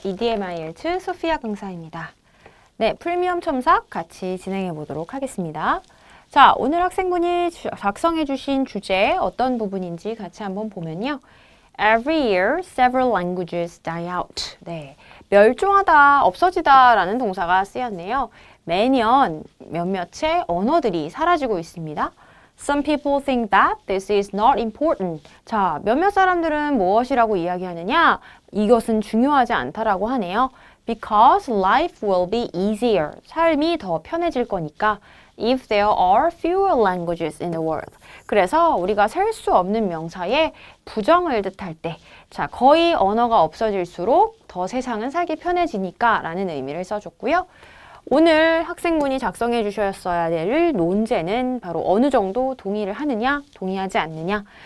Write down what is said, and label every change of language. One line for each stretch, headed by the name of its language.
Korean: EDMIL2 소피아 강사입니다. 네, 프리미엄 첨삭 같이 진행해 보도록 하겠습니다. 자, 오늘 학생분이 작성해 주신 주제 어떤 부분인지 같이 한번 보면요.
English: Every year, several languages die out.
Korean: 네, 멸종하다, 없어지다 라는 동사가 쓰였네요. 매년 몇몇의 언어들이 사라지고 있습니다.
English: Some people think that this is not important.
Korean: 자, 몇몇 사람들은 무엇이라고 이야기하느냐? 이것은 중요하지 않다라고 하네요.
English: Because life will be easier.
Korean: 삶이 더 편해질 거니까.
English: If there are fewer languages in the world.
Korean: 그래서 우리가 셀 수 없는 명사에 부정을 뜻할 때, 자, 거의 언어가 없어질수록 더 세상은 살기 편해지니까 라는 의미를 써줬고요. 오늘 학생분이 작성해 주셨어야 될 논제는 바로 어느 정도 동의를 하느냐, 동의하지 않느냐.